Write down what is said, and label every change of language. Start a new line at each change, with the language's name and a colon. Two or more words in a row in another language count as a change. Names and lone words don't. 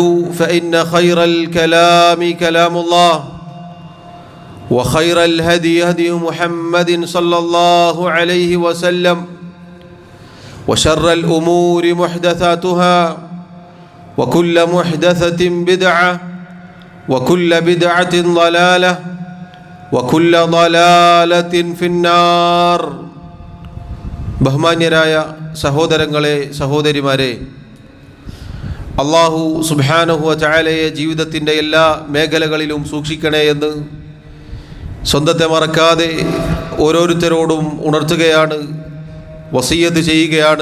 Arabic: فإن خير الكلام كلام الله وخير الهدي هدي محمد صلى الله عليه وسلم وشر الأمور محدثاتها وكل محدثة بدعة وكل بدعة ضلالة وكل ضلالة في النار.
Malayalam: ബഹുമാന്യരായ സഹോദരങ്ങളെ സഹോദരിമാരെ,
Arabic: الله سبحانه وتعالى
Malayalam: ജീവിതത്തിൻ്റെ എല്ലാ മേഖലകളിലും സൂക്ഷിക്കണേ എന്ന് സ്വന്തത്തെ മറക്കാതെ ഓരോരുത്തരോടും ഉണർത്തുകയാണ്, വസിയ്യത്ത് ചെയ്യുകയാണ്.